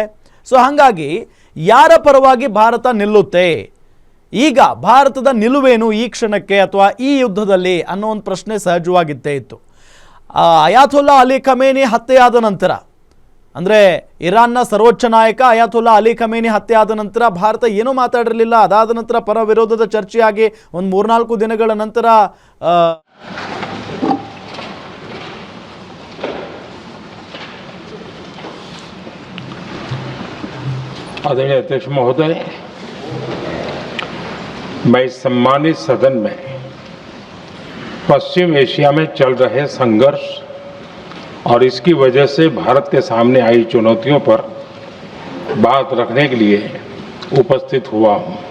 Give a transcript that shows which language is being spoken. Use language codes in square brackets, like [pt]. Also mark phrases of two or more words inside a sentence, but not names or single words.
[kn] ಸೊ ಹಾಗಾಗಿ ಯಾರ ಪರವಾಗಿ ಭಾರತ ನಿಲ್ಲುತ್ತೆ, ಈಗ ಭಾರತದ ನಿಲುವೇನು ಈ ಕ್ಷಣಕ್ಕೆ ಅಥವಾ ಈ ಯುದ್ಧದಲ್ಲಿ ಅನ್ನೋ ಒಂದು ಪ್ರಶ್ನೆ ಸಹಜವಾಗಿದ್ದೇ ಇತ್ತು. ಅಯಾತುಲ್ಲಾ ಅಲಿ ಖಮೇನಿ ಹತ್ಯೆಯಾದ ನಂತರ, ಅಂದರೆ ಇರಾನ್ನ ಸರ್ವೋಚ್ಚ ನಾಯಕ ಅಯಾತುಲ್ಲಾ ಅಲಿ ಖಮೇನಿ ಹತ್ಯೆಯಾದ ನಂತರ ಭಾರತ ಏನೂ ಮಾತಾಡಿರಲಿಲ್ಲ. ಅದಾದ ನಂತರ ಪರ ವಿರೋಧದ ಚರ್ಚೆಯಾಗಿ ಒಂದು 3-4 ದಿನಗಳ ನಂತರ [hi] आदरणीय अध्यक्ष महोदय, मैं इस सम्मानित सदन में पश्चिम एशिया में चल रहे संघर्ष और इसकी वजह से भारत के सामने आई चुनौतियों पर बात रखने के लिए उपस्थित हुआ हूं।